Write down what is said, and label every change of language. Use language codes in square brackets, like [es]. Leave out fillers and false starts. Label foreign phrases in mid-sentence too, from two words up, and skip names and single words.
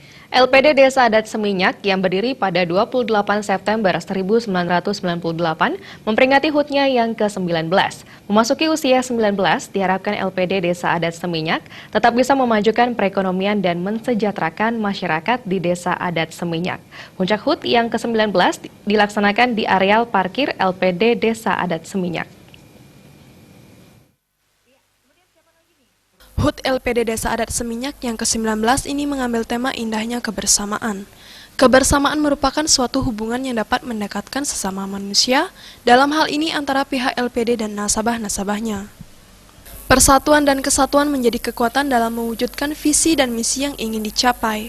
[id] LPD Desa Adat Seminyak yang berdiri pada 28 September 1998 memperingati HUT-nya yang ke-19. Memasuki usia 19, diharapkan LPD Desa Adat Seminyak tetap bisa memajukan perekonomian dan mensejahterakan masyarakat di Desa Adat Seminyak. Puncak HUT yang ke-19 dilaksanakan di areal parkir LPD Desa Adat Seminyak. HUT LPD Desa Adat Seminyak yang ke-19 ini mengambil tema indahnya kebersamaan. Kebersamaan merupakan suatu hubungan yang dapat mendekatkan sesama manusia, dalam hal ini antara pihak LPD dan nasabah-nasabahnya. Persatuan dan kesatuan menjadi kekuatan dalam mewujudkan visi dan misi yang ingin dicapai.